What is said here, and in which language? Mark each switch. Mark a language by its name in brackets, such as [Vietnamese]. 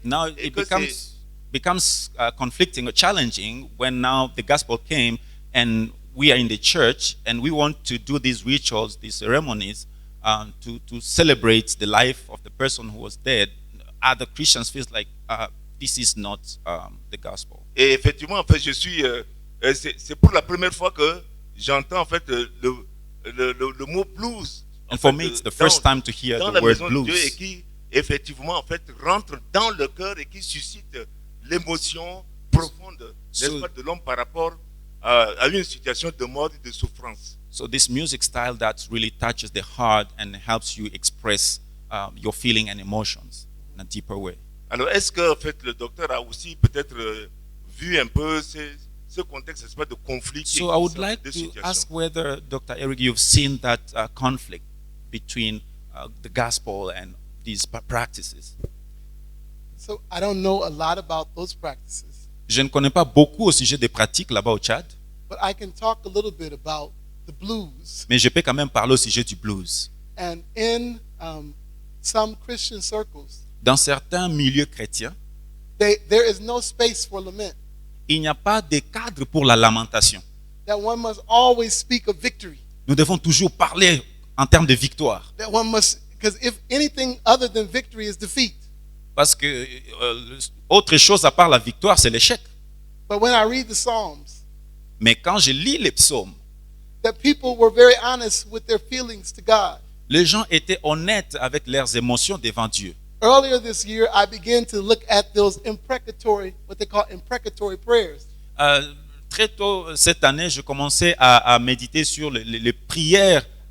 [English] Now, it becomes conflicting or challenging when now the gospel came and we are in the church and we want to do these rituals, these ceremonies, to celebrate the life of the person who was dead. Other Christians feel like this is not the gospel. [French] Et effectivement, en fait, c'est pour la première fois que j'entends en fait le mot blues. [English] And for me, it's the first time to hear the word blues. [French] Dieu, et qui effectivement en fait rentre dans le cœur et qui suscite l'émotion profonde de l'homme par rapport à une situation de mort et de souffrance. [English] So this music style that really touches the heart and helps you express your feeling and emotions in a deeper way. [French] Alors, est-ce que en fait, le docteur a aussi peut-être vu un peu ce contexte de conflit? [English] So I would like to ask whether, Dr. Eric, you've seen that conflict between the gospel and these practices. So I don't know a lot about those practices. [French] Je ne connais pas beaucoup au sujet des pratiques là-bas au Tchad. [English] But I can talk a little bit about the blues. [French] Mais je peux quand même parler au sujet du blues. [English] And in some Christian circles, [French] dans certains milieux chrétiens, [English] there is no space for lament. [French] Il n'y a pas de cadre pour la lamentation. [English] That one must always speak of victory. [French] Nous devons toujours parler en termes de victoire. [English] That one must, because if anything other than victory is defeat. [French] Parce que autre chose à part la victoire, c'est l'échec. [English] But when I read the Psalms, [French] mais quand je lis les psaumes, [English] that people were very honest with their feelings to God. [French] Les gens étaient honnêtes avec leurs émotions devant Dieu. [English] Earlier this year, I began to look at those imprecatory, what they call imprecatory prayers. [French] Très tôt cette année, je commençais à méditer sur les prières